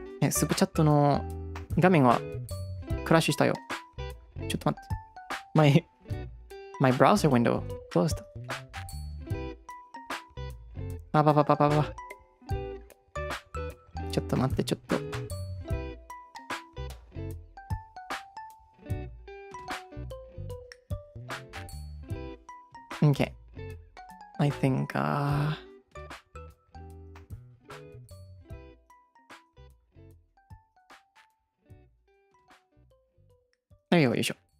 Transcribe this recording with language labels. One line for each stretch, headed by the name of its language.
Japanese: スープチャットの画面はクラッシュしたよ。ちょっと待って。
English: My browser window closed.
Japanese: ちょっと待って、Okay.
English: I think, there you go, よいしょ。